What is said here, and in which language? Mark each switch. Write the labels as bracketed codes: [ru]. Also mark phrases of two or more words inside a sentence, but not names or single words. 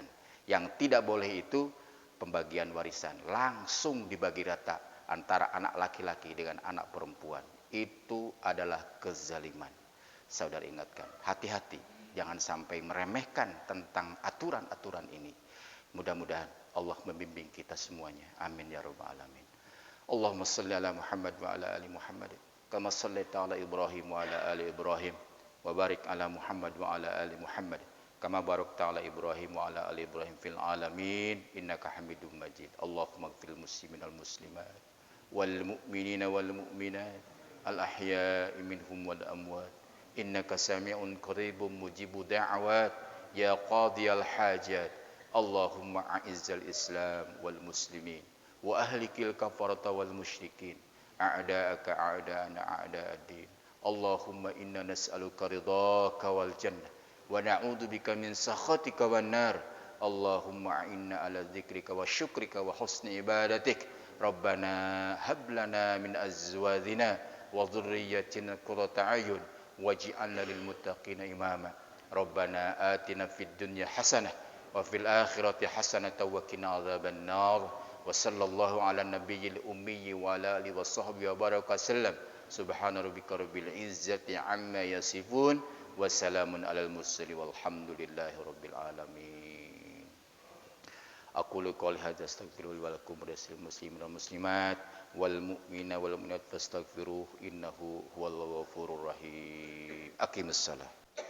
[id] Yang tidak boleh itu pembagian warisan langsung dibagi rata antara anak laki-laki dengan anak perempuan. Itu adalah kezaliman. Saudara ingatkan, hati-hati, jangan sampai meremehkan tentang aturan-aturan ini. Mudah-mudahan Allah membimbing kita semuanya. [ar] آمين يا رب العالمين. اللهم صل على محمد وعلى آل محمد كما صليت على إبراهيم وعلى آل إبراهيم وبارك على محمد وعلى آل محمد كما باركت على إبراهيم وعلى آل إبراهيم في العالمين إنك حميد مجيد. اللهم اغفر للمسلمين والمسلمات والمؤمنين والمؤمنات الأحياء منهم والأموات إنك سميع قريب مجيب الدعوات يا قاضي الحاجات. اللهم أعز الإسلام والمسلمين وأهلك الكفرة والمشركين أعداءك أعداءنا أعداء الدين. اللهم إنا نسألك رضاك والجنة ونعوذ بك من سخطك والنار. اللهم أعنا على ذكرك وشكرك وحسن عبادتك. ربنا هب لنا من أزواجنا وذرياتنا قرة أعين واجعلنا للمتقين إماما. ربنا آتنا في الدنيا حسنة وفي الآخرة حسنة وقنا عذاب النار. وصلى الله على النبي الأمي وعلى آله وصحبه وبارك وسلم. سبحان ربك رب العزة عما يصفون وسلام على المرسلين والحمد لله رب العالمين. أقول قولي هذا أستغفر الله ولكم ولسائر المسلمين والمسلمات والمؤمنين والمؤمنات فاستغفروه إنه هو الغفور الرحيم. أقيموا الصلاة.